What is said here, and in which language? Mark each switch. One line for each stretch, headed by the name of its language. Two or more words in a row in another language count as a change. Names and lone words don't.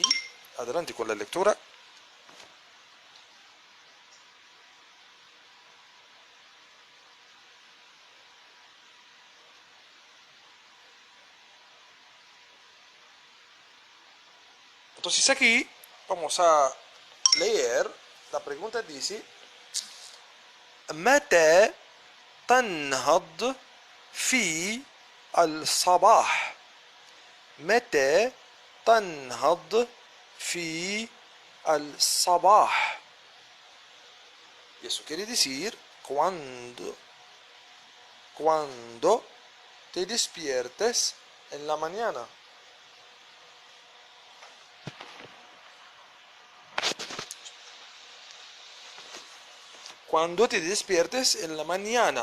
Spanish: Adelante con la lectura. Entonces aquí vamos a leer. La pregunta dice
Arabic: متى تنهض في الصباح? متى تنهض في الصباح?
Spanish: Y eso quiere decir cuando te despiertes en la mañana. Cuando te despiertes en la mañana.